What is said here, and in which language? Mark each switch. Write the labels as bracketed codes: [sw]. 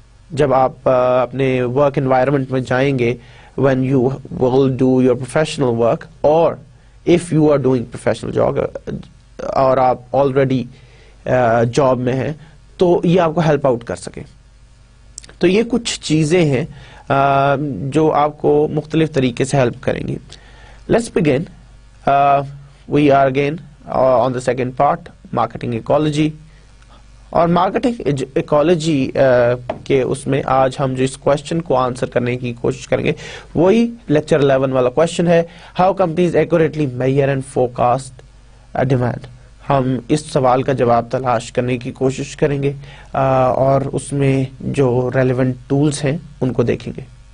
[hi] जब आप अपने वर्क एनवायरनमेंट में जाएंगे, [en] when you will do your professional work और if you are doing professional job [hi] और आप ऑलरेडी जॉब में हैं, तो ये आपको हेल्प आउट कर सके. तो ये कुछ चीज़ें हैं जो आपको मुख्तलिफ तरीके से हेल्प करेंगी. [en] Let's begin. We are again on the second part, marketing ecology. [hi] और marketing ecology के उसमें आज हम जो इस क्वेश्चन को आंसर करने की कोशिश करेंगे वही लेक्चर 11 वाला क्वेश्चन है, [en] how companies accurately measure and forecast demand. [hi] हम इस सवाल का जवाब तलाश करने की कोशिश करेंगे और उसमें जो रेलेवेंट टूल्स हैं उनको देखेंगे.